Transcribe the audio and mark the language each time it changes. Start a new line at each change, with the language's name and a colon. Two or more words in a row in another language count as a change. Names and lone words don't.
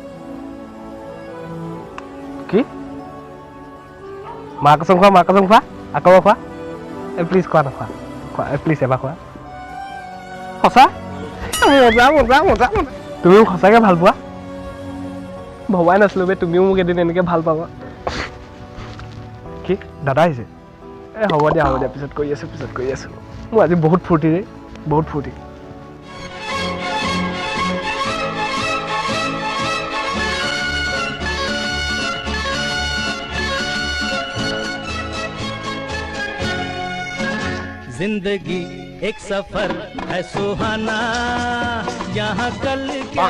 Assamese: কি মা কচম খোৱা আকৌ খোৱা প্লিজ খোৱা নখোৱা খোৱা প্লিজ এবাৰ খোৱা সঁচা মজা তুমিও সঁচাকৈ ভাল পোৱা ভবাই নাছিলোঁ বে তুমিও মোক এদিন এনেকৈ ভাল পাবা কি দাদা আহিছে হ'ব দিয়া পিছত কৰি আছোঁ মোৰ আজি বহুত ফূৰ্তি ৰে বহুত ফূৰ্তি
Hindi: जिंदगी एक सफर है सुहाना यहाँ कल क्या